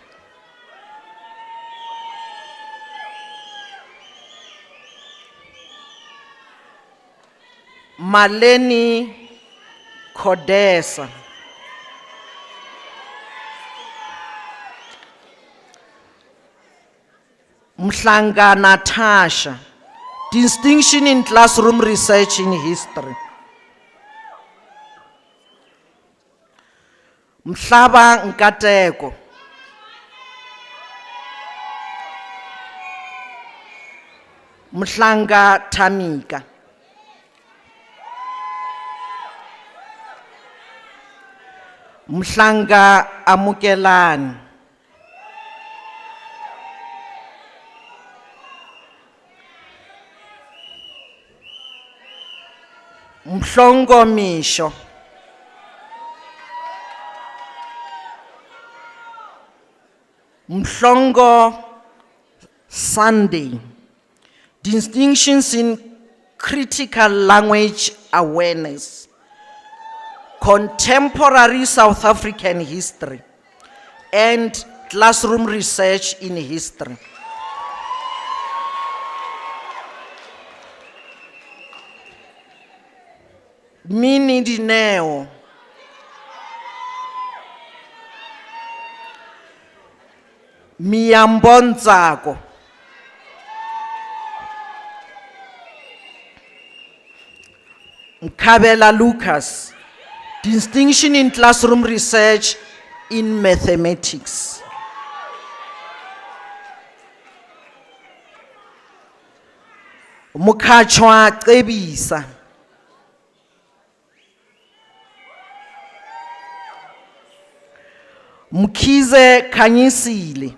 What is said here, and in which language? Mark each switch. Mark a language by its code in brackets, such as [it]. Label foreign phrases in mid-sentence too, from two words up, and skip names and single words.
[en] Maleni Kodesa. Mhlanga Natasha. Distinction in classroom research in history. Mhlaba Nkateko. Mhlanga Tamika. Mhlanga Amukelani. Mhlongo Misho. Mhlongo Sunday. Distinctions in critical language awareness. Contemporary South African history and classroom research in history. Mini Dineo. Miyambonzako. Mkabela Lucas. Distinction in classroom research in mathematics. Mukachwa Cebisa. Mkize Kanyisile.